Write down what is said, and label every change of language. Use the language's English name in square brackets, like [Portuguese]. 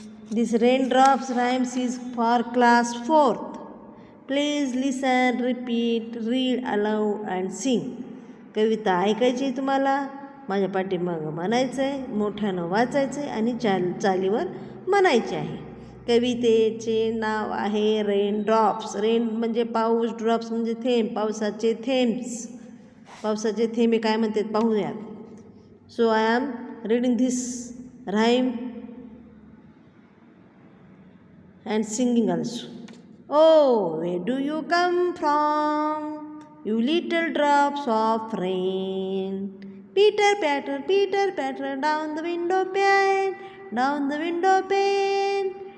[English] This raindrops rhymes is for class 4th. Please listen, repeat, read aloud and sing. [Marathi] कविता ऐकायची आहे तुम्हाला, माझ्या पाठीमागं म्हणायचं आहे, मोठ्यानं वाचायचं आहे आणि चालीवर म्हणायचे आहे. कवितेचे नाव आहे रेनड्रॉप्स. रेन म्हणजे पाऊस, ड्रॉप्स म्हणजे थेंब, पावसाचे थेंब्स. पावसाचे थेंबे काय म्हणतात पाहूयात. [English] So I am reading this rhyme and singing also. Oh, where do you come from, you little drops of rain? Pitter patter down the window pane, down the window pane.